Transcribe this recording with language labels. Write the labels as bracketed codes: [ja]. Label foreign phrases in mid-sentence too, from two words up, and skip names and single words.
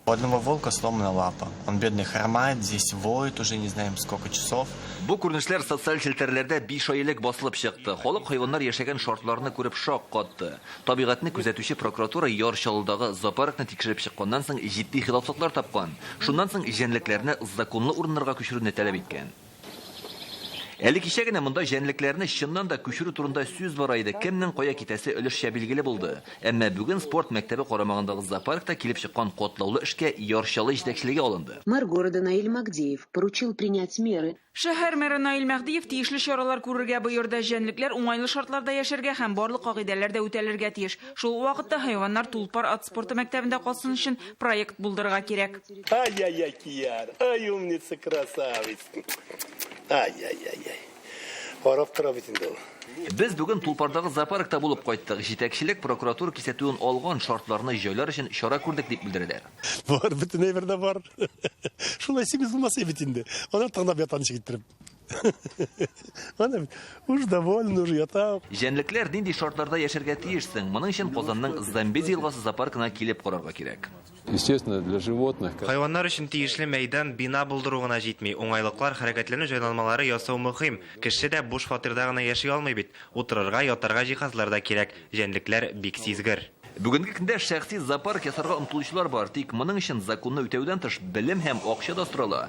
[ru] У одного волка сломана лапа. Он бедный хромает, здесь воет уже не знаем сколько часов. [tt] Бу күренешләр социаль челтәрләрдә 5 айлык басылып чыкты. Халык хайваннар яшәгән шартларны күреп шок катты. Табигатьне күзәтүче прокуратура Ярчалыдагы зоопаркны тикшереп чыкканнан соң җитди хилафлыклар тапкан. Шуннан соң җәнлекләрне законлы урыннарга күчерүне таләп иткән. Әле кичә генә монда җәнлекләрне чыннан да күчерү турында сүз бар иде. Кемнең кая китәсе өлешчә билгеле булды. Әмма бүген спорт мәктәбе карамагындагы зоопаркта килеп чыккан котлаулы эшкә Ярчалы җитәкчелеге алынды. [ru] Мэр города Наиль Магдеев поручил принять меры. [tt] Шәһәр мэры Наиль Мәхдиев тиешле чаралар күрергә боерды. Җәнлекләр уңайлы шартларда яшәргә һәм барлык кагыйдәләрдә үтәлергә тиеш. Шул вакытта хайваннар тулпар ат спорты мәктәбендә калсын өчен проект булдырырга кирәк. [ru] Ай-яй-яй, Кияр, ай умница, красавица. [tt] Ай-яй-яй-яй. Харап тора бит инде ул. Без бүген Тулпардагы зоопаркта булып кайттык. Җитәкчелек прокуратура кисәтүен алган шартларны җайлар өчен чара күрдек дип белдерәләр. Бар, бөтен әйбердә бар. Шулай симез булмаса бит инде. Аны тыңлап ятанчы киттереп. Аны [ru] уж доволен, [tt] уж ята. Җәнлекләр нинди шартларда яшәргә тиешсең? Моның өчен Казанның Замбези елгасы зоопаркына килеп карарга кирәк. [ru] Естественно, для животных. [tt] Хайваннар өчен тиешле мәйдан бина булдыру гына җитми. Уңайлыклар, хәрәкәтләнү җайланмалары ясау мөһим. Кеше дә буш фатирда гына яши алмый бит. Утырырга, ятарга җиһазлар да кирәк. Җәнлекләр бик сизгер. Бүгенге көндә шәхси зоопарк ясарга омтылучылар бар. Тик моның өчен законны үтәүдән тыш белем һәм акча да сорала.